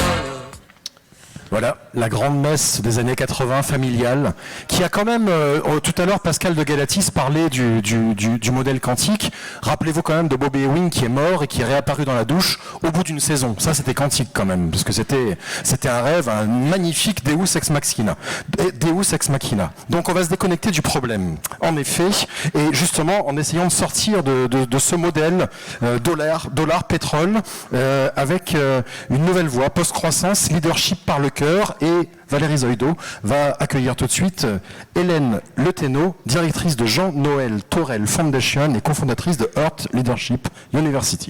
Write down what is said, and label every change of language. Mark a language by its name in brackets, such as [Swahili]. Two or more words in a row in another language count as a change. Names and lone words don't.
[French] Voilà, la grande messe des années 80 familiale, qui a quand même, tout à l'heure Pascal de Galatis parlait du modèle quantique. Rappelez-vous quand même de Bobby Ewing qui est mort et qui est réapparu dans la douche au bout d'une saison. Ça c'était quantique quand même, parce que c'était un rêve, un magnifique [Latin] Deus ex machina. Deus ex machina. [French] Donc on va se déconnecter du problème, en effet, et justement en essayant de sortir de ce modèle dollar, pétrole, avec une nouvelle voie, post-croissance, leadership par le cœur, et Valérie Zoido va accueillir tout de suite Hélène Le Thénault, directrice de Jean-Noël Torel Foundation et cofondatrice de Earth Leadership University.